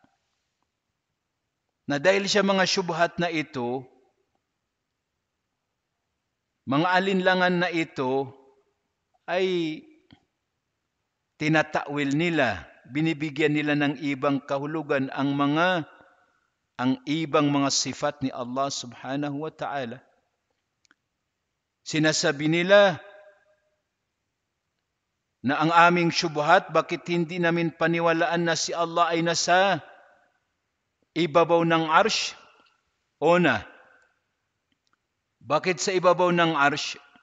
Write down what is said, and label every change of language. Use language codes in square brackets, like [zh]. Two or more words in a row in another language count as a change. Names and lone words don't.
[tl] Na dahil sa mga syubhat na ito, mga alinlangan na ito, ay tinatawil nila, binibigyan nila ng ibang kahulugan ang ibang mga sifat ni Allah [ar] سبحانه وتعالى. [tl] Sinasabi nila na ang aming syubhat, bakit hindi namin paniwalaan na si Allah ay nasa ibabaw ng arsh? Una, bakit sa ibabaw ng arsh?